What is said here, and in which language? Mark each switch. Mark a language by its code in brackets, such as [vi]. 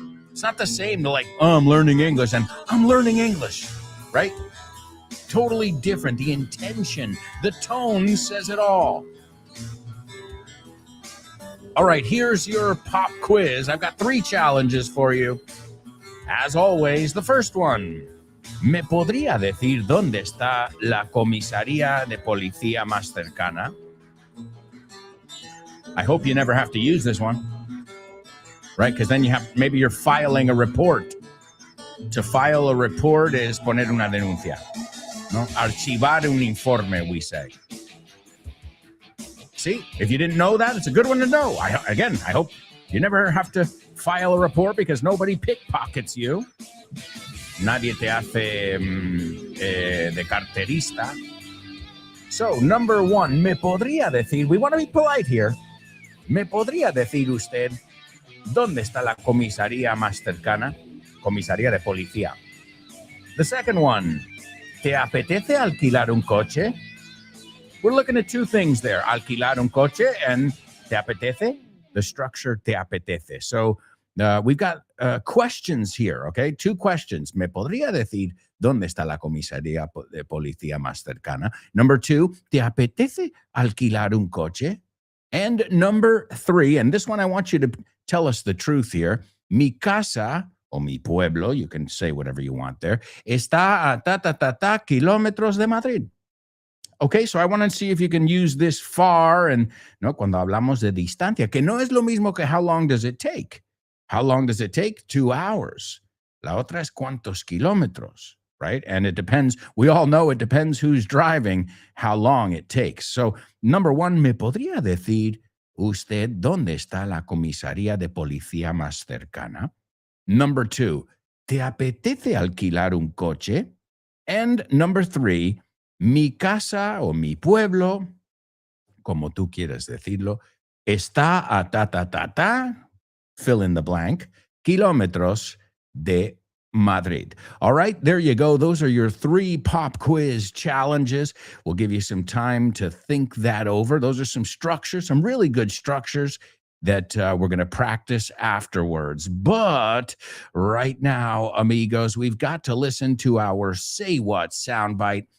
[en] It's not the same to like, oh, I'm learning English and I'm learning English, right? Totally different. The intention, the tone says it all. All right, here's your pop quiz. I've got 3 challenges for you. As always, the first one. [es] ¿Me podría decir dónde está la comisaría de policía más cercana? [en] I hope you never have to use this one, right? Because then maybe you're filing a report. To file a report is [es] poner una denuncia. [en] No? [es] Archivar un informe, we say. [en] See, if you didn't know that, it's a good one to know. I hope you never have to file a report because nobody pickpockets you. [es] Nadie te hace de carterista. [en] So, number 1, [es] ¿me podría decir, [en] we want to be polite here, [es] ¿me podría decir usted dónde está la comisaría más cercana? Comisaría de policía. [en] The second one, [es] ¿te apetece alquilar un coche? [en] We're looking at 2 things there, [es] alquilar un coche [en] and [es] ¿te apetece? [en] The structure te apetece. So we've got questions here, okay? 2 questions. [es] ¿Me podría decir dónde está la comisaría de policía más cercana? [en] Number 2, [es] ¿te apetece alquilar un coche? [en] And number 3, and this one I want you to tell us the truth here, [es] mi casa o mi pueblo, [en] you can say whatever you want there, [es] está a kilómetros de Madrid. [en] Okay, so I want to see if you can use this far, and no, [es] cuando hablamos de distancia, que no es lo mismo que [en] how long does it take. How long does it take? 2 hours. [es] La otra es cuántos kilómetros, [en] right? And it depends. We all know it depends who's driving, how long it takes. So, number one, [es] ¿me podría decir usted dónde está la comisaría de policía más cercana? [en] Number two, [es] ¿te apetece alquilar un coche? [en] And number three, [es] mi casa o mi pueblo, como tú quieras decirlo, está a ta, [en] fill in the blank, [es] kilómetros de Madrid. [en] All right, there you go. Those are your 3 pop quiz challenges. We'll give you some time to think that over. Those are some structures, some really good structures that we're going to practice afterwards. But right now, amigos, we've got to listen to our Say What soundbite.